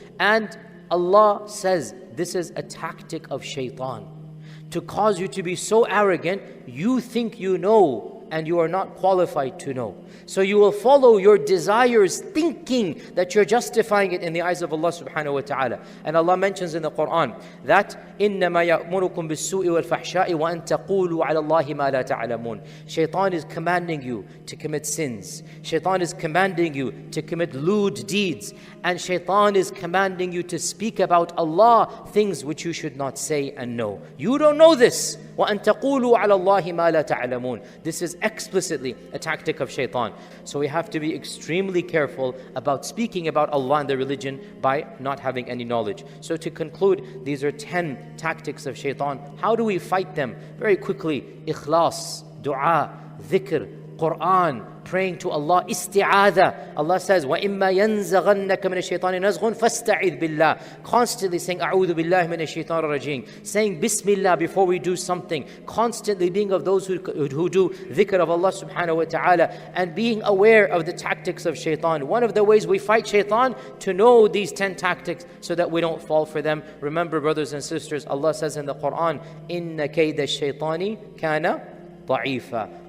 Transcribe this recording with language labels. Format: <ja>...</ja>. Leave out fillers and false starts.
<en>And Allah says this is a tactic of shaitan, to cause you to be so arrogant, you think you know and you are not qualified to know. So you will follow your desires thinking that you're justifying it in the eyes of Allah subhanahu wa ta'ala. And Allah mentions in the Quran that</en> <ar>إِنَّمَا يَأْمُرُكُمْ بِالسُّوءِ وَالْفَحْشَاءِ وَأَن تَقُولُوا عَلَى اللَّهِ مَا لَا تَعْلَمُونَ.</ar> <en>Shaitan is commanding you to commit sins. Shaitan is commanding you to commit lewd deeds. And shaitan is commanding you to speak about Allah things which you should not say and know. You don't know this.</en> <ar>وَأَن تَقُولُوا عَلَى اللَّهِ مَا لَا تَعْلَمُونَ.</ar> <en>This is explicitly a tactic of shaitan. So we have to be extremely careful about speaking about Allah and the religion by not having any knowledge. So to conclude, these are 10 tactics of shaitan. How do we fight them? Very quickly, ikhlas, dua, dhikr, Quran, praying to Allah, isti'adha. Allah says,</en> <ar>وَإِمَّا يَنزَغَنَّكَ مِنَ الشَّيْطَانِ نَزْغٌ فَاسْتَعِذْ بِاللَّهِ.</ar> <en>Constantly saying,</en> <ar>أَعُوذُ بِاللَّهِ مِنَ الشَّيْطَانِ الرَّجِيمِ.</ar> <en>Saying Bismillah before we do something. Constantly being of those who do dhikr of Allah subhanahu wa ta'ala. And being aware of the tactics of shaitan. One of the ways we fight shaitan, to know these 10 tactics so that we don't fall for them. Remember, brothers and sisters, Allah says in the Quran,</en> <ar>إِنَّ كَيْدَ الشَّيْطَانِ كَانَ ضَعِيفًا.</ar>